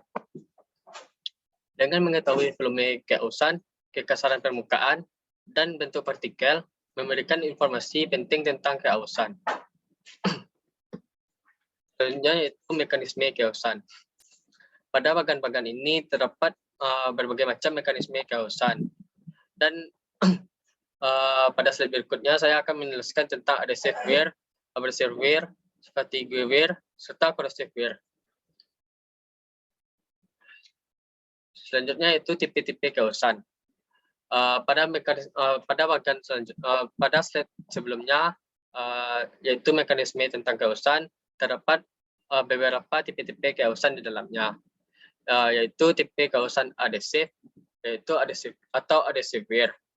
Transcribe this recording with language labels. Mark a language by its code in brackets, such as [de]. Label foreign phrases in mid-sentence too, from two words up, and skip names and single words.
[id] Dengan mengetahui volume keausan, kekasaran permukaan, dan bentuk partikel, memberikan informasi penting tentang keausan. Selanjutnya yaitu mekanisme keausan. Pada bagan-bagan ini terdapat berbagai macam mekanisme keausan. Dan pada slide berikutnya saya akan menjelaskan tentang [en] adhesive wear, abrasive wear, fatigue wear, [id] serta [en] corrosive wear. [id] Selanjutnya itu tipe-tipe keausan. Pada slide sebelumnya yaitu mekanisme tentang keausan, terdapat beberapa tipe-tipe keausan di dalamnya, yaitu tipe keausan adhesif, yaitu [en] adhesive wear.